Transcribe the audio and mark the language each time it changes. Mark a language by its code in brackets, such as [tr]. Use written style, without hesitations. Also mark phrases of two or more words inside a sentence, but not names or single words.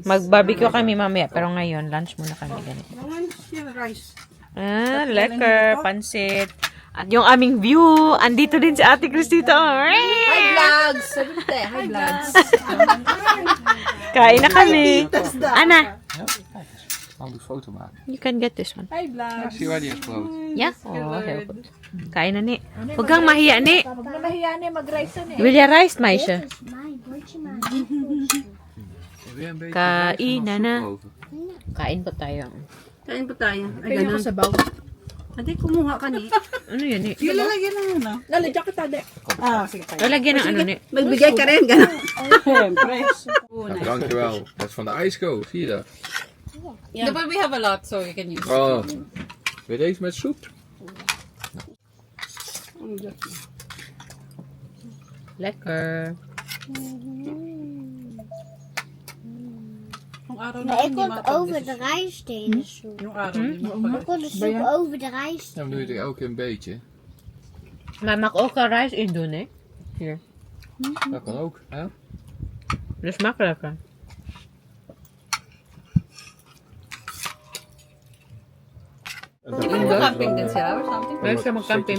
[tl] Mag-barbecue kami mamaya. Pero ngayon, lunch muna kami. Ganito. Rice. Lekker. Pansit. At yung aming view. Andito din si ate Cristito. [en] Hi vlogs! [tl] Sabi [en] hi vlogs. [tl] Kain na kami. Ana, [nl] Gaan we een foto maken. [en] you can get this one. Hi vlogs. [nl] Zie je waar die is groot? Yeah? Oh, heel goed. [tl] Kain na ni. Huwag kang mahiya ni. Huwag na mahiya na mag-rice na eh. [en] Will ya rice, Maisha? [nl] Mijn bordje maar. Weer een beetje [tl] Kain [nl] rijst [tl] na [nl] of [tl] na. [nl] soep over? [tl] Kain po tayo. Kain po tayo. Ay, Kaya ko ganun. sa baw. Hindi, kumuha ka ni. Ano yun ni? Yung lalagyan na yun ah. Lalagyan kita de. Ah, sige tayo. Lalagyan ng ano ni? Magbigay ka rin, ganun. [nl] Nou, dankjewel. Dat is van de ijsko. Zie je dat? [en] Yeah. But we have a lot, so we can use. [nl] Oh. Wil je deze met soep? Lekker. [tl] Yung araw na [nl] Maar ik [tl] hindi [nl] kon [tl] mapag- [nl] over de rijst in de soep. [tl] Yung araw hindi [nl] Ik kon de soep over de rijst. Dan doe je er elke keer een beetje. Maar mag ook een rice in doen, hè? Hier. Dat kan ook. Hè? Dat is makkelijker. [tl] Di ba nag-camping din sila [en] or something? [tl] Pwede siya mag-camping.